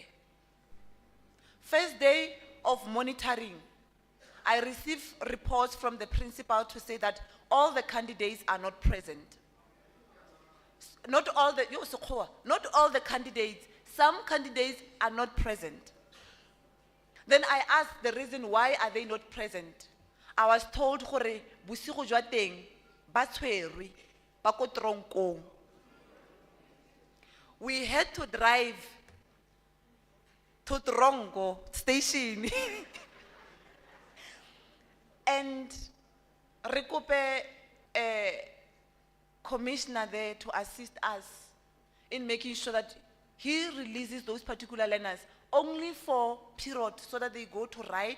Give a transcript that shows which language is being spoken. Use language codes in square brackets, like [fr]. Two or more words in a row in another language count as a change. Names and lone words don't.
[en] First day of monitoring, I received reports from the principal to say that all the candidates are not present. Not all the candidates, some candidates are not present. Then I asked the reason why are they not present. I was told [tn] gore bosigo jwa teng ba tshwerwe ba ko tronkong. [en] We had to drive to Trongo station and rekope commissioner there to assist us in making sure that he releases those particular learners only for period so that they go to write.